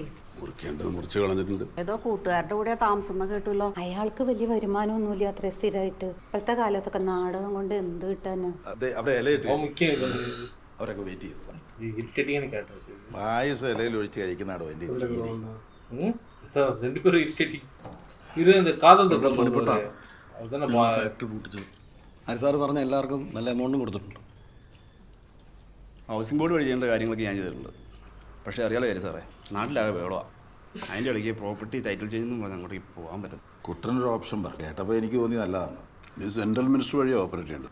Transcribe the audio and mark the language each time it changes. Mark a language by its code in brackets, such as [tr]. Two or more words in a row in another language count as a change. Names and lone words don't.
[ml] മുറിക്കേണ്ടത് മുറിച്ച് കളഞ്ഞിട്ടുണ്ട്. ഏതോ കൂട്ടുകാരുടെ കൂടെ താമസം എന്ന് കേട്ടുല്ലോ. അയാൾക്ക് വലിയ വരുമാനമൊന്നുമില്ല അത്ര സ്ഥിരമായിട്ട്. ഇപ്പോഴത്തെ കാലത്തൊക്കെ നാടകം കൊണ്ട് എന്ത് കിട്ടാനാ? അവിടെ ഇലയിട്ട് അവൻ മുഖ്യ അവരൊക്കെ വെയിറ്റ് ചെയ്തു. ഇരിക്കട്ടിങ്ങനെ കേട്ടോ. പായസം ഇലയിൽ ഒഴിച്ച് കഴിക്കുന്നതാണോ എൻ്റെ രീതി? [ta] ரெண்டு பேரும் இரிட்டேட்டிங். இது இந்த காதல் அதுதானே [ml] ഹരി സാറ് പറഞ്ഞ എല്ലാവർക്കും നല്ല എമൗണ്ടും കൊടുത്തിട്ടുണ്ട്. [en] housing board [ml] വഴി ചെയ്യേണ്ട കാര്യങ്ങളൊക്കെ ഞാൻ ചെയ്തിട്ടുണ്ട്. പക്ഷേ അറിയാലോ കാര്യം സാറേ, നാട്ടിലാകെ വേളമാണ്. അതിൻ്റെ ഇടയ്ക്ക് [en] property title change [ml] എന്ന് പറഞ്ഞാൽ അങ്ങോട്ടേക്ക് പോകാൻ പറ്റും. കുട്ടനൊരു ഓപ്ഷൻ പറഞ്ഞു കേട്ടപ്പോൾ എനിക്ക് തോന്നി നല്ലതാണ്. ഇത് [en] central minister [ml] വഴി ഓപ്പറേറ്റ് ചെയ്യേണ്ടത്.